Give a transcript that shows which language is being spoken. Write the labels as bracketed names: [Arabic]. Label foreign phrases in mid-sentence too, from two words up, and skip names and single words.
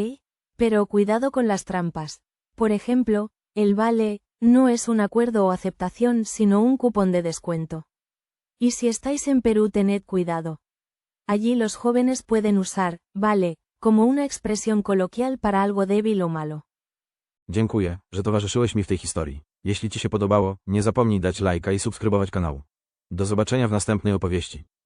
[Spanish] Pero cuidado con las trampas. Por ejemplo, el vale, no es un acuerdo o aceptación sino un cupón de descuento. Y si estáis en Perú tened cuidado. Allí los jóvenes pueden usar, vale, como una expresión coloquial para algo débil o malo. [Polish] Dziękuję, że towarzyszyłeś mi w tej historii. Jeśli Ci się podobało, nie zapomnij dać lajka i subskrybować kanału. Do zobaczenia w następnej opowieści.